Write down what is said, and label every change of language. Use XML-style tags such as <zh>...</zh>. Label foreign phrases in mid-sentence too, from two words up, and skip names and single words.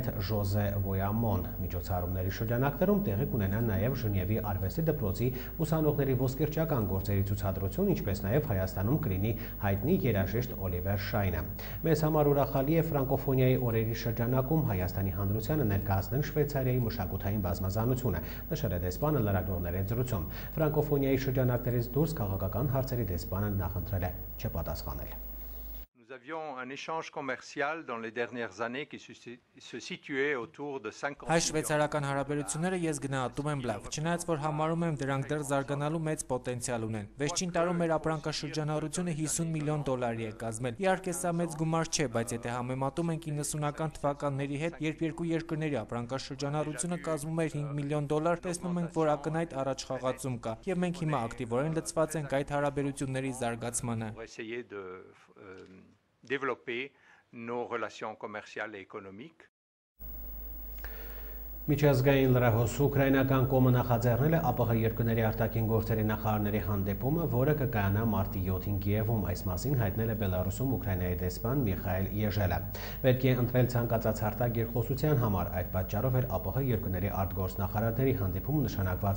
<hy>Ժոզե Վոյամոն։ Միջոցառումների շրջանակներում տեղի կունենա նաև Ժնևի արվեստի դպրոցի ուսանողների ոսկերչական գործերի ցուցադրություն, ինչպես նաև Հայաստանում կլինի հայտնի երաժիշտ Օլիվեր Շայնը։ Մեզ համար ուրախալի է ֆրանկոֆոնիայի օրերի շրջանակում Հայաստանի հանրությանը ներկայացնել Շվեյցարիայի մշակութային բազմազանությունը, նշել է դեսպանը լրագրողների զրույցում։ Ֆրանկոֆոնիայի շրջանակներից դուրս քաղաքական հարցերի դեսպանը նախընտրել է չպատասխանել։</hy> <fr>Nous avions un échange commercial dans les dernières années qui se situait autour de 50</fr> <hy>Հայ-շվեյցարական հարաբերությունները ես գնահատում եմ լավ, չնայած որ համարում եմ դրանք դեռ զարգանալու մեծ պոտենցիալ ունեն։ Վերջին տարում մեր ապրանքաշրջանառությունը $50 միլիոն է կազմել։ Իհարկե սա մեծ գումար չէ, բայց եթե համեմատում ենք 90-ական թվականների հետ, երբ երկու երկրների ապրանքաշրջանառությունը կազմում էր $5 միլիոն, տեսնում ենք, որ ակնհայտ առաջխաղացում կա, եւ մենք հիմա ակտիվորեն լծված ենք այդ հարաբերությունների զարգացմանը։</hy> <fr>Développer nos relations commerciales et économiques.</fr> <hy>Միջազգային լրահոսը ուկրաինական կողմը նախաձեռնել է ԱՊՀ երկրների արտաքին գործերի նախարարների հանդիպումը, որը կկայանա մարտի 7-ին Կիևում։ Այս մասին հայտնել է Բելարուսում Ուկրաինայի դեսպան Միխայել Եժելը։ Պետք է ընտրել ցանկացած հարթակ երկխոսության համար, այդ պատճառով էր ԱՊՀ երկրների արտգործնախարարների հանդիպումը նշանակված</hy>